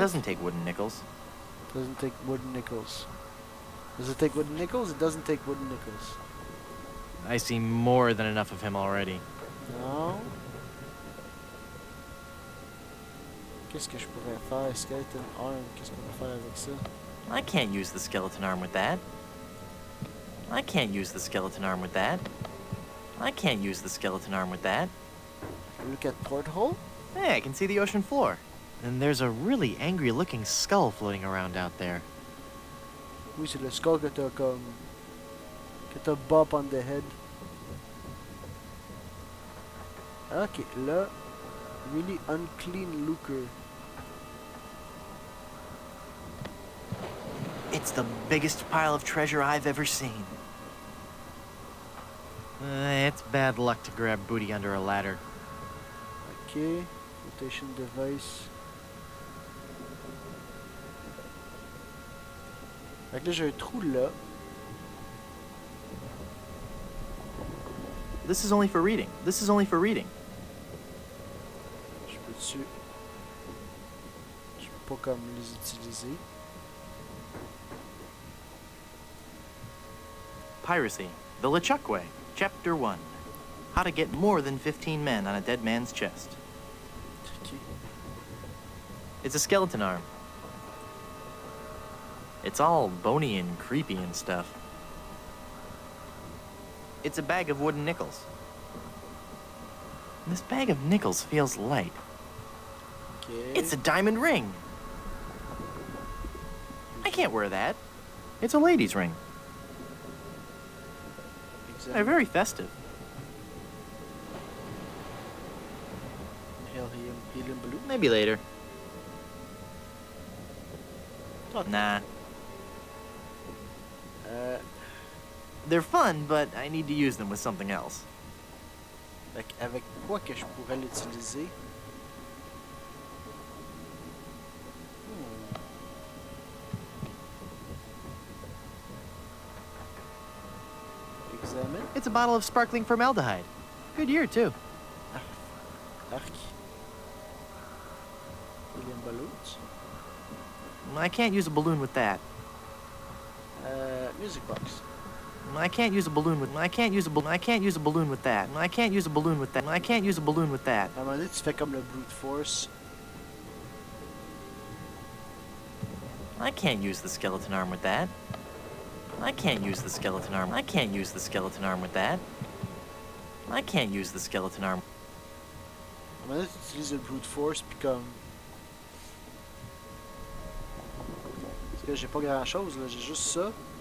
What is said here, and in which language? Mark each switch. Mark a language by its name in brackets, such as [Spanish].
[English] doesn't take wooden nickels. Doesn't take wooden nickels. Does it take wooden nickels? It doesn't take wooden nickels. I see more than enough of him already. [French] Non. Qu'est-ce que je pourrais faire? Skeleton arm. Qu'est-ce qu'on va faire avec ça? [English] I can't use the skeleton arm with that. I can't use the skeleton arm with that. I can't use the skeleton arm with that. Look at porthole? Hey, I can see the ocean floor. And there's a really angry-looking skull floating around out there. [French] Oui, c'est le skull que t'as comme... que t'as [English] bop on the head. Ok, là... Really unclean looker. It's the biggest pile of treasure I've ever seen. It's bad luck to grab booty under a ladder. Ok, rotation device. [French] Fait que là, j'ai un trou là. [English] This is only for reading. This is only for reading. [French] Je peux-tu... Je peux pas comme les utiliser. [English] Piracy. The LeChuck way. Chapter 1. How to get more than 15 men on a dead man's chest. Ok. It's a skeleton arm. It's all bony and creepy and stuff. It's a bag of wooden nickels. This bag of nickels feels light. Ok. It's a diamond ring. I can't wear that. It's a lady's ring. They're very festive. Helium balloon. Maybe later. Talk. Nah. They're fun, but I need to use them with something else. [French] Fait avec quoi que je pourrais l'utiliser? [English] Examine. It's a bottle of sparkling formaldehyde. Good year, too. Arc. Helium balloons. I can't use a balloon with that. Music box. I can't use a balloon with. I can't use a balloon. I can't use a balloon with that. I can't use a balloon with that. I can't use a balloon with that. [French] À un moment donné, tu fais comme le brute force. [English] I can't use the skeleton arm with that. I can't use the skeleton arm. I can't use the skeleton arm with that. I can't use the skeleton arm. [French] À un moment donné, tu utilises le brute force, puis comme... Parce que j'ai pas grand chose, là, j'ai juste ça.